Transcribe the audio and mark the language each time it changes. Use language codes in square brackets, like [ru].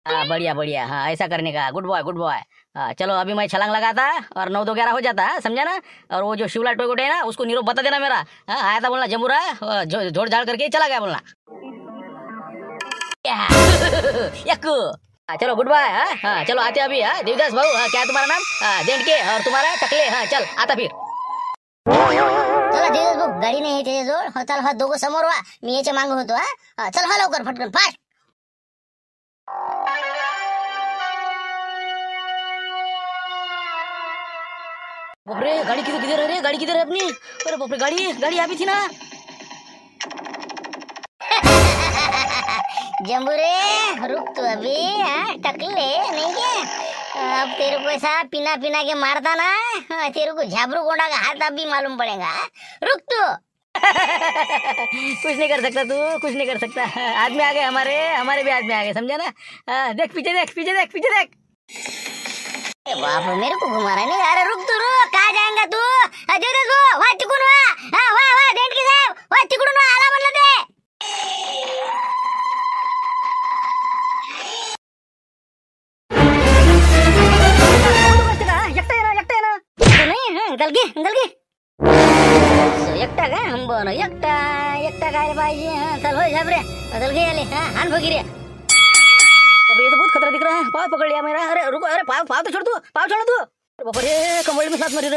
[hi] बढ़िया ऐसा करने का. Good boy. चलो अभी मैं छलांग लगाता और 9 2 11 हो जाता समझा ना. और वो जो शिवलाल टोयकोटे है ना उसको नीरोप बता देना मेरा. आया था बोलना जमुरा झोड़ झाड़ करके चला गया बोलना. यक्कू. चलो गुड बाय. चलो आते अभी. देवदास भाऊ क्या तुम्हारा नाम. देंट के और तुम्हारा टकले. [mr] चल आता फिर. चला देवदास भाऊ गाडी नाही त्याच्याजवळ. चल दोघं समोर वा मी याच्या मागं होतो. चल लवकर फटकन फास्ट. [hi] बापरे गाड़ी किधर है रे. गाड़ी किधर है अपनी. अरे बापरे गाड़ी अभी थी ना. जम्बूरे रुक तू अभी. टकले नहीं क्या. अब तेरे को ऐसा पीना के मारता ना तेरे को झाबरू गोंडा का हाथ अभी मालूम पड़ेगा. रुक तू. कुछ नहीं कर सकता तू. कुछ नहीं कर सकता. आदमी आ गए हमारे भी आदमी आ गए समझा ना. देख पीछे देख. बाप मेरे को घुमा रहा नहीं. अरे रुक कहाँ जाएगा तू. [mr] देवदास भाऊ वा तिकडून वा देंडके साहेब वा तिकडून वा आला म्हणलं ते. एकटा आहे ना. नाही गलगी एकटा काय बरं एकटा काय पाहिजे. चल होय झाबरे गलगी आले. हान फकीर. [hi] ये तो बहुत खतरा दिख रहा है. पाव पकड़ लिया मेरा. अरे रुको. अरे पाव तो छोड़ तू. अरे बाबा रे कमर में साथ मरी रे.